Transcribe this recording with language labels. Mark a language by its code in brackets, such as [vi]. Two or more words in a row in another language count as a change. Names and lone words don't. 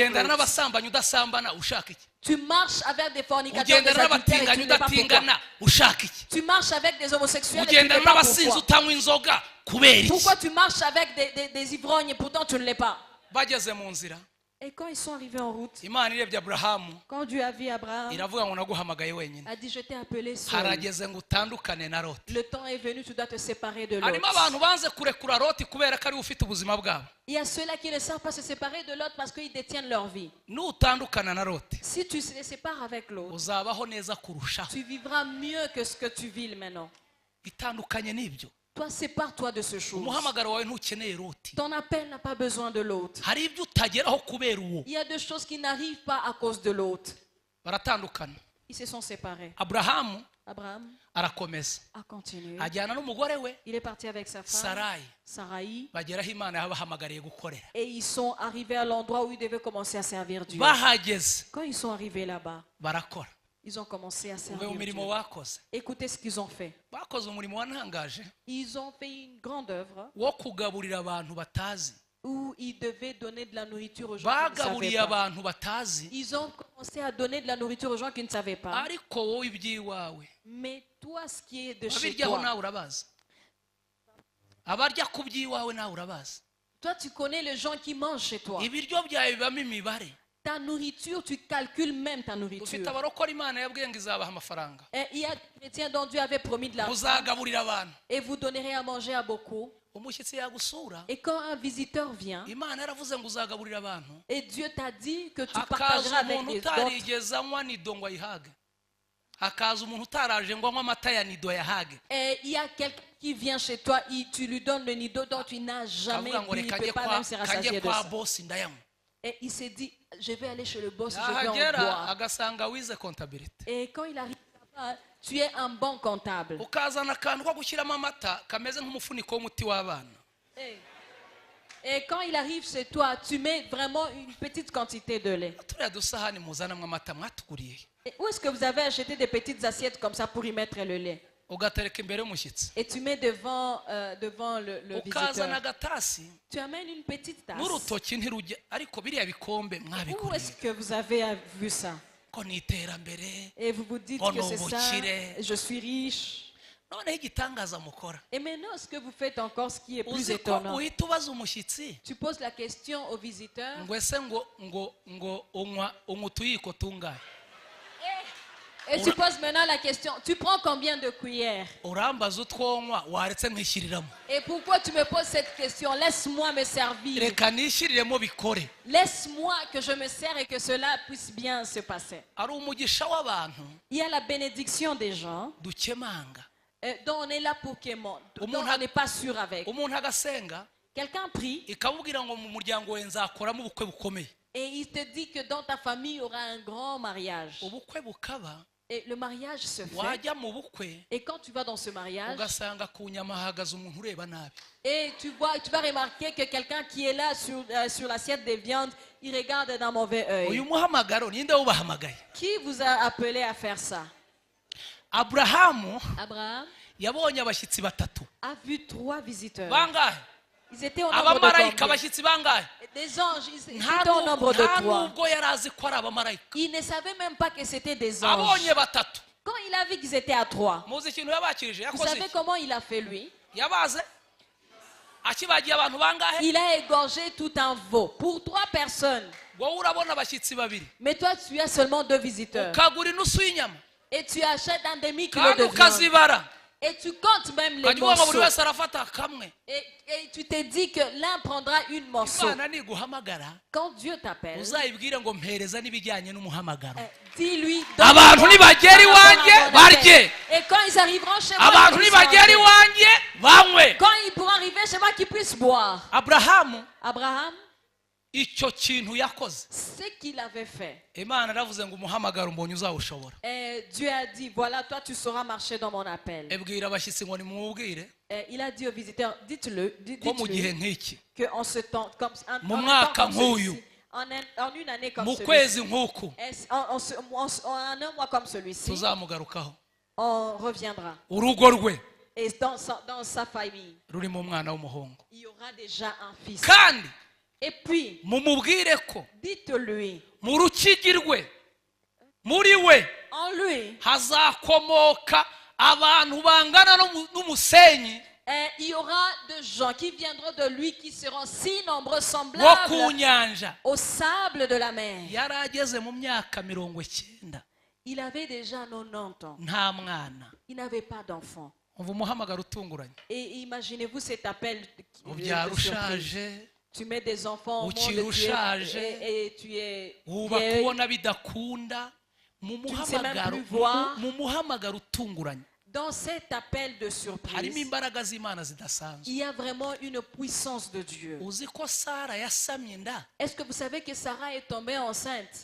[rw] Ugendana Lot. n'abasambanyi udasambana ushaka iki? [fr] Tu marches avec des fornicateurs, des [rw] Ugendana [fr] adultères et [rw] n'abatinganyi [fr] tu ne sais pas pourquoi. [rw] udatingana ushaka iki? [fr] Tu marches avec des homosexuels et tu ne [rw] Ugendana [fr] sais pas [rw] n'abasinzi [fr] pourquoi. [rw] utanywa inzoga kubera iki? [fr] Pourquoi tu marches avec des ivrognes et pourtant tu ne l'es pas? [rw] Bageze mu nzira [fr] Et quand ils sont arrivés en route, [rw] Imana irebye Aburahamu [fr] quand Dieu a vu Abraham, [rw] iravuga ngo naguhamagaye wenyine. [fr] a dit, je t'ai appelé seul. [rw] Harageze ngo utandukane na Loti. [fr] Le temps est venu, tu dois te séparer de [rw] Harimo [fr] l'autre. [rw] abantu banze kurekura Loti kubera ko ari ufite ubuzima bwabo. [fr] Il y a ceux-là qui ne savent pas se séparer de l'autre parce qu'ils détiennent leur vie. [rw] Nutandukana na Loti [fr] Si tu te sépares avec l'autre, [rw] uzabaho neza kurushaho. [fr] tu vivras mieux que ce que tu vis maintenant. [rw] Itandukanye n'ibyo. [fr] Toi, sépare-toi de ce chose. [rw] Umuhamagaro wawe ntukeneye Loti. [fr] Ton appel n'a pas besoin de l'autre. [rw] Hari ibyo utageraho kubera uwo. [fr] Il y a des choses qui n'arrivent pas à cause de l'autre. [rw] Baratandukana. [fr] Ils se sont séparés. [rw] Aburahamu [fr] Abraham [rw] arakomeza [fr] a continué. [rw] ajyana n'umugore we [fr] Il est parti avec sa femme, [rw] Sarayi [fr] Sarai, [rw] bageraho Imana yabahamagariye gukorera. [fr] et ils sont arrivés à l'endroit où ils devaient commencer à servir Dieu. [rw] Bahageze [fr] Quand ils sont arrivés là-bas, [rw] barakora. [fr] ils ont commencé à [rw] Umve [fr] servir [rw] mu [fr] Dieu. [rw] mirimo bakoze. [fr] Écoutez ce qu'ils ont fait. [rw] Bakoze umurimo wantangaje [fr] Ils ont fait une grande œuvre [rw] wo kugaburira abantu batazi. [fr] où ils devaient donner de la nourriture aux gens qui ne [rw] Bagaburiye [fr] savaient pas. [rw] abantu batazi, [fr] Ils ont commencé à donner de la nourriture aux gens qui ne savaient pas. [rw] ariko wowe iby'iwawe [fr] Mais toi, ce qui est de chez [rw] abiryaho [fr] toi, [rw] nawe urabazi. Abarya ku by'iwawe nawe urabazi. [fr] toi, tu connais les gens qui mangent chez toi. [rw] Ibiryo byawe bibamo imibare. [fr] Ta nourriture, tu calcules même ta [rw] Dufite [fr] nourriture. [rw] abarokora Imana yabwiye ngo izabaha amafaranga. [fr] Et il y a des chrétiens dont Dieu avait promis de l'argent [rw] Muzagaburira abantu. [fr] et vous donnerez à manger à beaucoup. [rw] Umushyitsi yagusura, [fr] Et quand un visiteur vient [rw] Imana yaravuze ngo uzagaburira abantu. [fr] et Dieu t'a dit que tu [rw] Hakaza [fr] partageras avec [rw] umuntu [fr] les autres, [rw] utarigeze anywa nido ngo ayihage. Hakaza umuntu utaraje ngo anywe amata ya nido yahage. [fr] et il y a quelqu'un qui vient chez toi, tu lui donnes le nido dont tu n'as jamais [rw] Kavuga ngo bu, [fr] il ne [rw] reka [fr] peut [rw] njye [fr] pas même se rassasier [rw] kajye [fr] de [rw] kwa [fr] ça. [rw] bosi ndayanywa. [fr] Et il s'est dit, je vais aller chez le boss, je vais en [rw] Yahagera [fr] boire. [rw] agasanga wize comptabilité. [fr] Et quand il arrive là-bas, tu es un bon comptable. [rw] Ukazana akantu ko gushyiramo amata kameze nk'umufuniko w'umuti w'abana. [fr] Et quand il arrive chez toi, tu mets vraiment une petite quantité de lait. [rw] Turiya dusahani muzanamwe amata mwatuguriye. [fr] Et où est-ce que vous avez acheté des petites assiettes comme ça pour y mettre le lait? [rw] Ugatereka imbere y'umushyitsi. [fr] Et tu mets devant le [rw] Ukazana [fr] visiteur. [rw] agatasi [fr] Tu amènes une petite tasse. [rw] n'urutoki ntirujya ariko biriya bikombe [fr] Où [rw] mwabiguriye. [fr] est-ce que vous avez vu ça? [rw] Ko ni iterambere. [fr] Et vous vous dites Oh que non, c'est ça, [rw] bukire. [fr] je suis riche. [rw] Noneho igitangaza mukora. [fr] Et maintenant, ce que vous faites encore, ce qui est plus [rw] Uzi ko [fr] étonnant, [rw] uhita ubaza umushyitsi [fr] tu poses la question au visiteur. [rw] ngo ese ngo unywa utuyiko tungahe. [fr] Et tu poses maintenant la question, tu prends combien de cuillères? [rw] Urambaza utwonywa waretse nkishyiriramo. [fr] Et pourquoi tu me poses cette question? Laisse-moi me servir. [rw] Reka nishiriremo bikore. [fr] Laisse-moi que je me sers et que cela puisse bien se passer. [rw] Ari umugisha w'abantu [fr] Il y a la bénédiction des gens [rw] dukemanga. [fr] dont on est là pour dont [rw] Umuntu [fr] on n'est pas sûr avec. [rw] Umuntu agasenga [fr] Quelqu'un prie [rw] ikamubwira ngo mu muryango we nzakoramo ubukwe bukomeye. [fr] et il te dit que dans ta famille, il y aura un grand mariage. [rw] Ubukwe bukaba [fr] Et le mariage se fait. [rw] wajya mu bukwe [fr] Et quand tu vas dans ce mariage, [rw] ugasanga ku nyama hahagaze umuntu ureba nabi. [fr] et tu vas remarquer que quelqu'un qui est là sur l'assiette des viandes, il regarde d'un mauvais [rw] Uyu [fr] œil. [rw] muhamagaro ninde wubahamagaye? [fr] Qui vous a appelé à faire ça? [rw] Aburahamu [fr] Abraham [rw] yabonye abashyitsi batatu. [fr] a vu 3 visiteurs. [rw] Bangahe? [fr] Ils étaient au nombre de [rw] Abamarayika [fr] combien? [rw] abashyitsi bangahe? [fr] Des anges, ils [rw] Nta [fr] étaient au nombre de 3. [rw] nubwo yari azi ko ari abamarayika. [fr] Il ne savait même pas que c'était des [rw] Abonye [fr] anges. [rw] batatu. [fr] Quand il a vu qu'ils étaient à 3, [rw] Muzi ikintu yabakirije [fr] vous [rw] yakoze [fr] savez [rw] iki? [fr] comment il a fait lui? [rw] Yabaze akibagiye abantu bangahe? [fr] Il a égorgé tout un veau pour 3 personnes. [rw] Wowe urabona abashyitsi babiri [fr] Mais toi, tu as seulement 2 visiteurs. [rw] ukagura inusu y'inyama [fr] Et tu achètes un demi-kilo [rw] kandi [fr] de viande. [rw] ukazibara [fr] Et tu comptes même les [rw] ukajya uvuga ngo buri [fr] morceaux. [rw] wese arafata kamwe. [fr] Et tu te dis que l'un prendra une morceau. [rw] Imana niguhamagara [fr] Quand Dieu t'appelle, [rw] uzayibwire ngo mpereza n'ibijyanye n'umuhamagaro. [fr] dis-lui. [rw] Abantu [fr] donne-moi [rw] nibagera [fr] par rapport à [rw] iwanjye [fr] mon [rw] barye. [fr] appel. Et quand ils arriveront chez moi, [rw] Abantu [fr] qu'ils puissent [rw] nibagera [fr] manger. [rw] iwanjye banywe. [fr] Quand ils pourront arriver chez moi, qu'ils puissent boire. [rw] Aburahamu [fr] Abraham, [rw] icyo kintu yakoze [fr] ce qu'il avait fait. [rw] Imana yaravuze ngo umuhamagaro mbonye uzawushobora. [fr] Et Dieu a dit, voilà, toi tu sauras marcher dans mon appel. [rw] Ebwira abashyitsi ngo nimumubwire [fr] Et il a dit aux visiteurs, dites-le, [rw] ko mu gihe [fr] dites-lui [rw] nk'iki [fr] qu'en ce temps, comme, [rw] Mu [fr] en un [rw] mwaka [fr] temps comme [rw] nk'uyu, [fr] celui-ci, en une année comme [rw] mu [fr] celui-ci, [rw] kwezi nk'uku [fr] en un mois comme celui-ci, [rw] tuzamugarukaho. [fr] on reviendra. [rw] Urugo rwe [fr] Et dans sa famille, [rw] rurimo umwana w'umuhungu [fr] il y aura déjà un fils. [rw] kandi [fr] Et puis, [rw] mumubwire ko [fr] dites-lui, [rw] mu rukigi rwe muri we [fr] en lui, [rw] hazakomoka abantu bangana n'umusenyi [fr] il y aura de gens qui viendront de lui qui seront si nombreux, [rw] wo [fr] semblables [rw] ku nyanja. [fr] au sable de la mer. [rw] Yari ageze mu myaka 90 [fr] Il avait déjà 90 ans. [rw] nta mwana. [fr] Il n'avait pas d'enfant. [rw] Umva umuhamagaro utunguranye. [fr] Et imaginez-vous cet appel [rw] Ubyara [fr] de surprise. [rw] ushaje, [fr] Tu mets des enfants au monde [rw] ukiri ushaje, [fr] et tu es [rw] wubaka [fr] vieille. [rw] ubona bidakunda. Mu muhamagaro utunguranye [fr] Dans cet appel de [rw] harimo [fr] surprise, [rw] imbaraga z'Imana zidasanzwe. [fr] il y a vraiment une puissance de Dieu. [rw] Uzi ko Sara yasamye inda [fr] Est-ce que vous savez que Sarah est tombée enceinte